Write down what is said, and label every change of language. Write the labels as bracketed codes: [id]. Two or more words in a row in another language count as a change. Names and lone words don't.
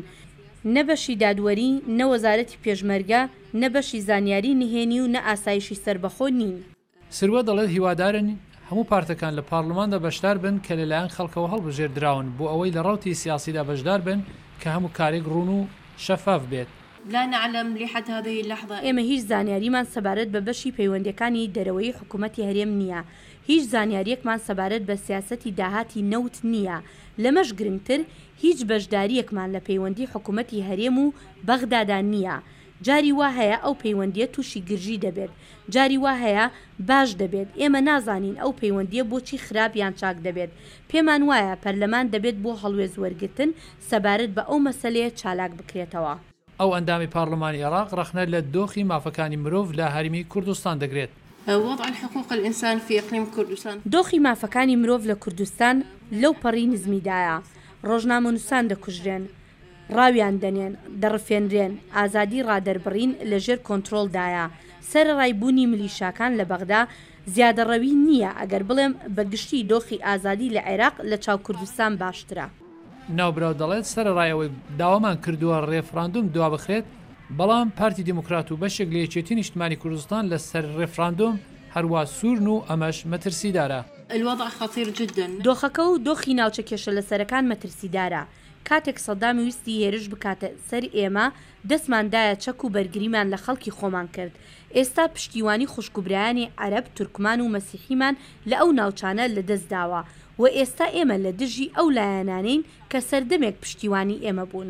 [ckb] نە بەشی دادوەری، نە وەزارەتی پێشمەرگە، نە بەشی زانیاری نهێنی و نە ئاسایشی سربەخۆ نین. سروە دەڵێت هیوادارن هەموو پارتەکان لە پارلەماندا بەشدار بن کە لەلایەن خەڵکەوە هەڵبژێردراون بۆ ئەوەی لە ڕاوتی سیاسیدا بەشدار بن کە هەموو کارێک ڕوون و شەفاف بێت. [ar] لا نعلم لحد هذه اللحظة [ckb] ئێمە هیچ زانیاریمان سەبارەت بە بەشی پەیوەندەکانی دەرەوەی حکوومەتی هەرێم نییە. هیچ زانیاریەکمان سەبارەت بە سیاسەتی داهاتی نەوت نییە. لەمەش گرنگتر هیچ بەشداریەکمان لە پەیوەندی حکوومەتی هەرێم و بەغدادا نییە. جاری وا هەیە ئەو پەیوەندیە تووشی گرژی دەبێت، جاری وا هەیە باش دەبێت. ئێمە نازانین ئەو پەیوەندیە بۆچی خراپ یان چاک دەبێت. پێمان وایە پەرلەمان دەبێت بۆ هەڵوێز وەرگتن سەبارەت بە ئەو مەسەلەیە چالاک بکرێتەوە. ئەو ئەندامی پارلەمانی عێراق ڕەخنە لە دۆخی مافەکانی مرۆڤ لە هەرێمی کوردستان دەگرێت. [ar] وضع الحقوق الإنسان في إقليم كردستان [ckb] دۆخی مافەکانی مرۆڤ لە کوردستان لەو پەڕی نزمیدایە. ڕۆژنامەنووسان دەکوژرێن، ڕاویان دەنێن، دەڕفێنرێن، ئازادی ڕادەربڕین لەژێر کۆنتڕۆلدایە. سەرڕایبوونی ملیشاکان لە بەغدا زیادەڕەوی نییە ئەگەر بڵێم بەگشتی دۆخی ئازادی لە عێراق لە چاو کوردستان باشترە. ناوبراو دەڵێت سەرڕایەوەی داوامان کردووە ڕێفراندوم دوا بخرێت، بەڵام پارتی دیموکرات و بەشێک لە یەکێتی نیشتیمانی کوردستان لە سەر ڕێفراندۆم هەروە سوورن و ئەمەش مەترسیدارە. [ar] الوضع خطير جدا. [ckb] دۆخەکە و دۆخی ناوچە کێشە لە سەرەکان مەترسیدارە. کاتێک سەدامی ویستی هێرش بکاتە سەر ئێمە دەستماندایە چەک و بەرگریمان لە خەڵکی خۆمان کرد. ئێستا پشتیوانی خوشکوبرایانی عەرەب، تورکمان و مەسیحیمان لە ئەو ناوچانە لەدەستداوە و ئێستا ئێمە لە دژی ئەو لایەنانین کە سەردەمێک پشتیوانی ئێمە بوون.